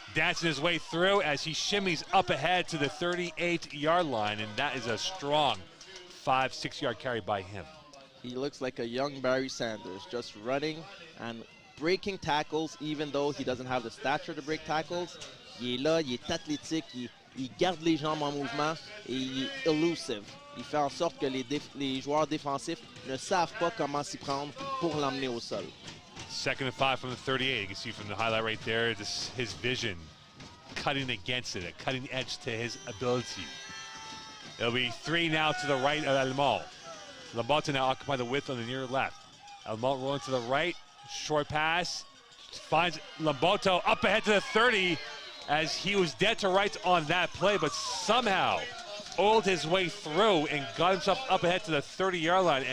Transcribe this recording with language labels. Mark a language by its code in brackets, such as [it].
[en] Dancing his way through as he shimmies up ahead to the 38-yard line. And that is a strong 5-6-yard carry by him. He looks like a young Barry Sanders, just running and breaking tackles, even though he doesn't have the stature to break tackles. [fr] Il est là, il est athlétique, il garde les jambes en mouvement et il est elusive. Il fait en sorte que les joueurs défensifs ne savent pas comment s'y prendre pour l'emmener au sol. [en] 2nd and 5 from the 38. You can see from the highlight right there, his vision cutting against it, a cutting edge to his ability. It'll be 3 now to the right of Elmont. Lombardo now occupy the width on the near left. Elmont rolling to the right, short pass, finds Lombardo up ahead to the 30 as he was dead to rights on that play, but somehow oiled his way through and got himself up ahead to the 30-yard line.